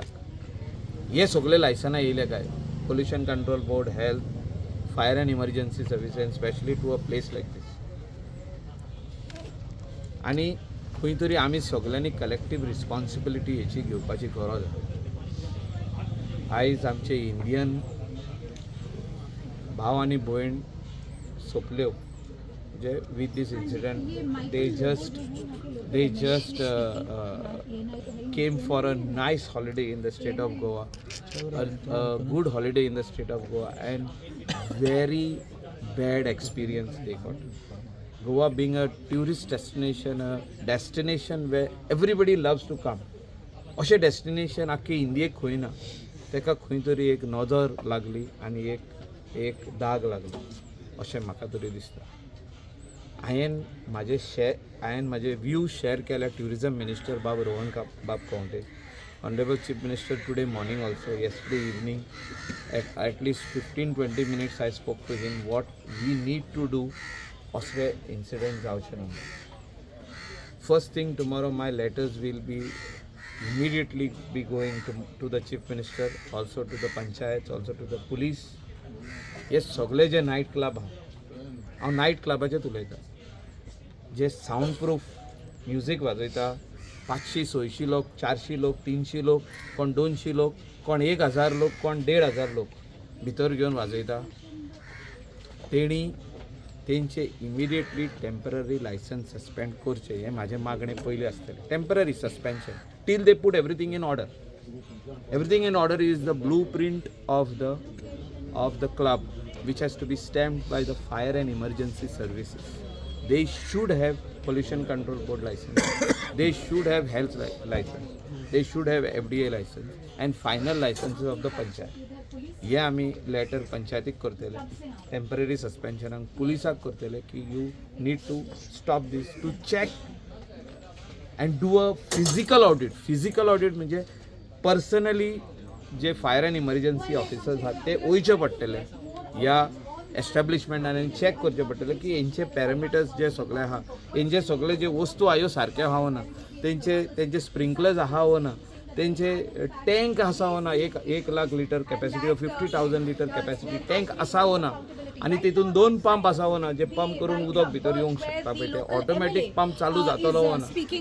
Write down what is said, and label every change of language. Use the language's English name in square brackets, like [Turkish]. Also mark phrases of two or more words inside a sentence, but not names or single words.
[Konkani] हे सगळे लायसनां येयले काय, [English] pollution control board, health, fire and emergency service and specially to a place like this. [Konkani] आनी खंय तरी आमी सगळ्यांनी [English] collective responsibility [Konkani] हेची घेवपाची गरज आसा. आयज आमचे इंडियन भाव आनी भयण सोंपल्यो जे [English] with this incident they just came for a nice holiday in the state of Goa, a good holiday in the state of Goa, and very bad experience they got. Goa being a tourist destination, a destination where everybody loves to come. [Konkani] अशें डेस्टिनेशन आख्खे इंडियेक खंय ना, ताका खंय तरी एक नजर लागली आनी एक दाग लागलो अशें म्हाका तरी दिसता. हांवें म्हाजे [English] views share केल्या tourism minister बाब रोहन बाब कौंटे, honourable chief minister today morning also, yesterday evening at least 15-20 minutes I spoke to him what we need to do [Konkani] असले incident जावचे ना. [English] First thing tomorrow my letters will be immediately be going to the chief minister, also to the panchayats, also to the police. [Konkani] हे सगळे जे नायट क्लब हांव नायट क्लबाचेच उलयता, जे [English] sound proof music [Konkani] वाजयता, 500-600 लोक, 400 लोक, 300 लोक, कोण 200 लोक, कोण 1000 लोक, कोण 1500 लोक भितर घेवन वाजयता, तेंचे [English] immediately temporary licence suspend [Konkani] करचे हे म्हाजें मागणें पयलीं आसतलें. [English] temporary suspension till they put everything in order. Everything in order is the blueprint of the club, which has to be stamped by the fire and emergency services. They should have pollution control board license. They should have health license. They should have FDA license and final licenses of the panchayat. [Konkani] हे आमी लेटर पंचायतीक करतले, टेम्पररी सस्पेन्शनाक पुलिसाक करतले की [English] you need to stop this, to check and do a physical audit [Konkani] म्हणजे पर्सनली जे [English] fire and emergency officers [Konkani] आहात ते वयचे पडटले ह्या एस्टॅब्लिशमेंटान आनी चॅक करचे पडटले की हेंचे पॅरामिटर्स जे सगळे आहा, हेंचे सगळे जे वस्तू आयो सारके आहा वो ना, तेंचे स्प्रिंकलर्स आहा वो ना, तेंचे टँक आसा वो ना, 1 लाख [English] litre capacity, [Konkani] 50,000 [English] litre capacity [Konkani] टँक आसा वो ना, आणि तितून 2 पंप आसावो ना जे पंप करून उदक भितर येवंक शकता पळय ते [English] automatic pump [Konkani] चालू जातलो वो ना.